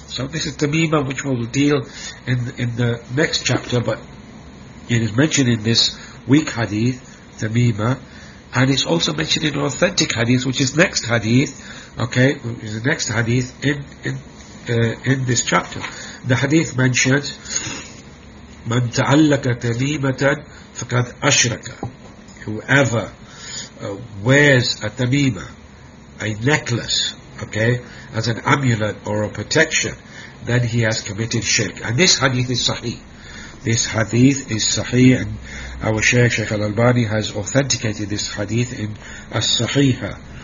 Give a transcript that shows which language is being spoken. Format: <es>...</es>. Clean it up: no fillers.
<en>So this is Tamima, which we will deal in the next chapter, but it is mentioned in this weak hadith, Tamima, and it's also mentioned in authentic hadith, which is next hadith, okay, which is the next hadith in this chapter. The hadith mentions,</en> <ar>من تعلق تميمة فقد أشرك.</ar> <en>Whoever wears a tamima, a necklace, okay, as an amulet or a protection, then he has committed shirk. And this hadith is sahih. This hadith is sahih, and our Shaykh al-Albani has authenticated this hadith in as-sahiha.</en>